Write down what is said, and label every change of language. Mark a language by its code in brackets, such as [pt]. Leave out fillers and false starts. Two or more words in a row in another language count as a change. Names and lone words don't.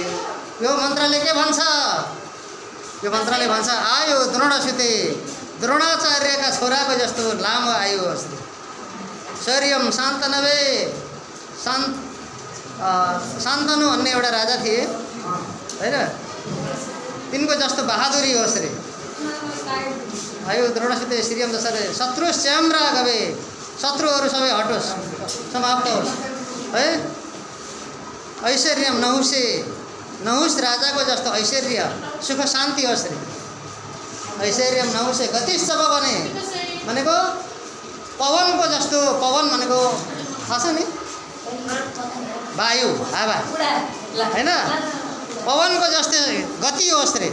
[ne] यो मन्त्रले के भन्छ? यो मन्त्रले भन्छ [sa] आयु द्रोणसुते, [ne] द्रोणाचार्यका छोराको जस्तो लामो आयु होस्। [sa] शौर्यं शान्तनवे, [ne] शान्तनु भन्ने एउटा राजा थिए हैन, तिनको जस्तो बहादुरी होस् रे। [sa] आयु द्रोणसुते श्रियं दशरथे शत्रुश्चं राघवे, [ne] शत्रुहरू सबै हटोस्, समाप्त होस् है। [sa] ऐश्वर्यं नहुषे, [ne] नहुष राजाको जस्तो ऐश्वर्य सुख शान्ति होस् रे। [sa] ऐश्वर्यं नहुषे गतिश्च [ne] भने भनेको पवनको जस्तो, पवन भनेको थाहा छ नि, वायु हावा हैन, पवनको जस्तो गति होस् रे।